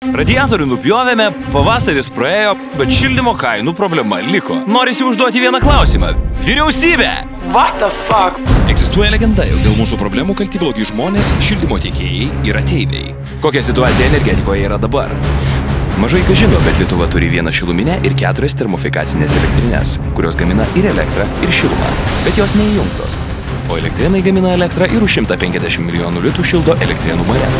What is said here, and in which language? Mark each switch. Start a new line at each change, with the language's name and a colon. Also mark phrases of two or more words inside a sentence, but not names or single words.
Lithuanian: Radiatorių nupjovėme, pavasaris praėjo, bet šildymo kainų problema liko. Norisi užduoti vieną klausimą. Vyriausybė!
English: What the fuck?
Lithuanian: Egzistuoja legenda, jog dėl mūsų problemų kalti blogi žmonės, šildymo tiekėjai ir ateiviai. Kokia situacija energetikoje yra dabar? Mažai kas žino, bet Lietuva turi vieną šiluminę ir 4 termofikacinės elektrinės, kurios gamina ir elektrą, ir šilumą, bet jos neįjungtos. O elektrinai gamina elektrą ir už 150 milijonų litų šildo Elektrėnų marias.